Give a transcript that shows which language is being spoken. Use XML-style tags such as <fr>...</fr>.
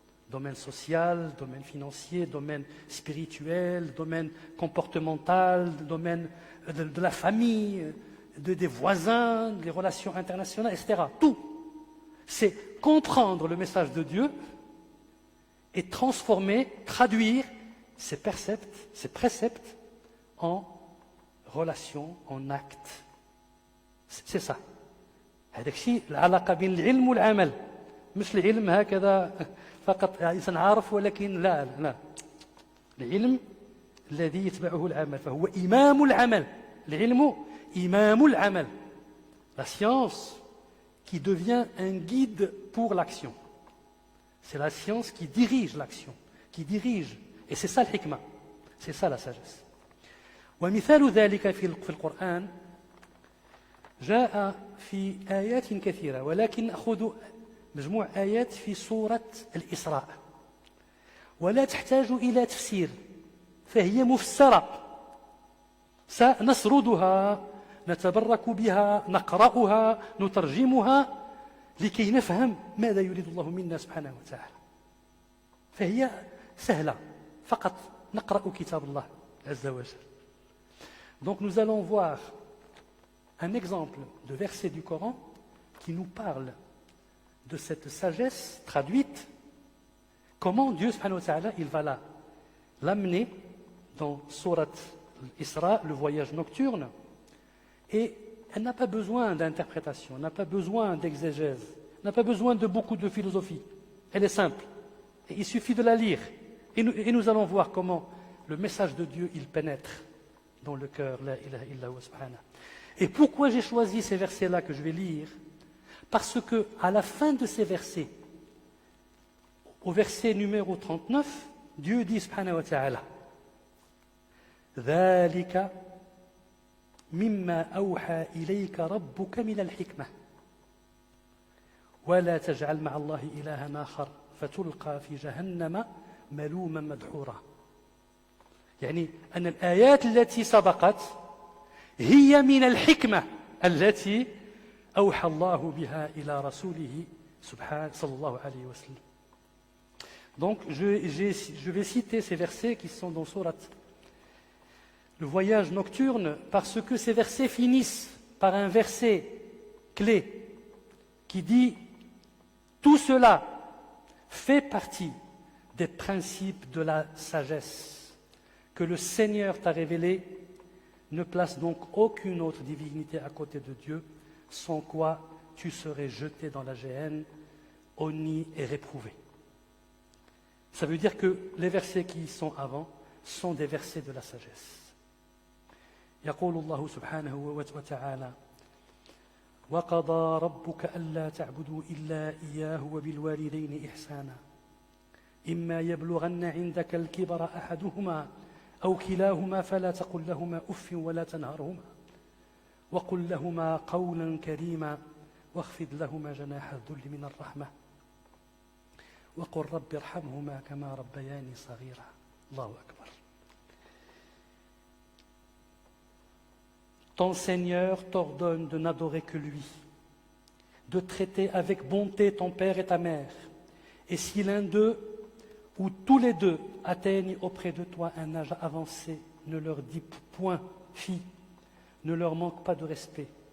<fr>Domaine social, domaine financier, domaine spirituel, domaine comportemental, domaine de la famille, des voisins, des relations internationales, etc. Tout. C'est comprendre le message de Dieu et transformer, traduire ces préceptes en relation, en acte. C'est ça.</fr> <ar>هذاك الشيء العلاقة بين العلم والعمل. مش العلم هكذا فقط إنسان عارف ولكن لا. العلم الذي يتبعه العمل فهو إمام العمل. العلم إمام العمل.</ar> <fr>La science qui devient un guide pour l'action. C'est la science qui dirige l'action, qui dirige. Et c'est ça le hikmah. C'est ça la sagesse.</fr> <ar>ومثال ذلك في القرآن جاء في آيات كثيرة ولكن نأخذ مجموع آيات في سورة الإسراء ولا تحتاج إلى تفسير فهي مفسرة سنسردها نتبرك بها نقرأها نترجمها لكي نفهم ماذا يريد الله منا سبحانه وتعالى فهي سهلة فقط نقرأ كتاب الله عز وجل.</ar> <fr>Donc nous allons voir un exemple de verset du Coran qui nous parle de cette sagesse traduite, comment Dieu</fr> <ar>subhanahu wa ta'ala,</ar> <fr>il va l'amener dans Surat Isra, le voyage nocturne, et elle n'a pas besoin d'interprétation, elle n'a pas besoin d'exégèse, elle n'a pas besoin de beaucoup de philosophie, elle est simple, et il suffit de la lire, et nous allons voir comment le message de Dieu, il pénètre dans le cœur,</fr> <ar>la ilaha illa huwa subhanahu.</ar> <fr>Et pourquoi j'ai choisi ces versets-là que je vais lire? Parce que à la fin de ces versets, au verset numéro 39, Dieu dit</fr> <ar>subhanahu wa ta'ala ذلك مما أوحى إليك ربك من الحكمة ولا تجعل مع الله إلها آخر فتلقى في جهنم ملوما مدحورا. يعني أن الآيات التي سبقت هي من الحكمة التي أوحى الله بها إلى رسوله سبحانه صلى الله عليه وسلم.</ar> <fr>Donc je vais citer ces versets qui sont dans Surat le voyage nocturne parce que ces versets finissent par un verset clé qui dit tout cela fait partie des principes de la sagesse que le Seigneur t'a révélé. Ne place donc aucune autre divinité à côté de Dieu, sans quoi tu serais jeté dans la géhenne, honni et réprouvé. Ça veut dire que les versets qui sont avant sont des versets de la sagesse.</fr> <ar>يقول الله سبحانه وتعالى وقضى ربك ألا تعبدوا إلا إياه وبالوالدين إحسانا إما يبلغن عندك الكبر أحدهما أو كلاهما فلا تقل لهما أف ولا تنهرهما وقل لهما قولا كريما واخفض لهما جناح الذل من الرحمة وقل رب ارحمهما كما ربياني صغيرا. الله أكبر.</ar> <fr>Ton Seigneur t'ordonne de n'adorer que lui, de traiter avec bonté ton père et ta mère, et si l'un d'eux ou tous les deux atteignent auprès de toi un âge avancé, ne leur dis point, fille, ne leur manque pas de respect,</fr>